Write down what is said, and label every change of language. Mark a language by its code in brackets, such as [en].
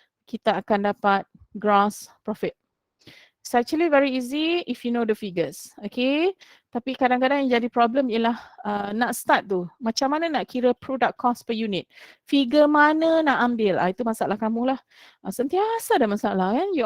[ms] Kita akan dapat gross profit. [en] It's actually very easy if you know the figures. Okay. [ms] Tapi kadang-kadang yang jadi problem ialah nak start tu. Macam mana nak kira product cost per unit. Figure mana nak ambil. Itu masalah kamu lah. Sentiasa ada masalah kan.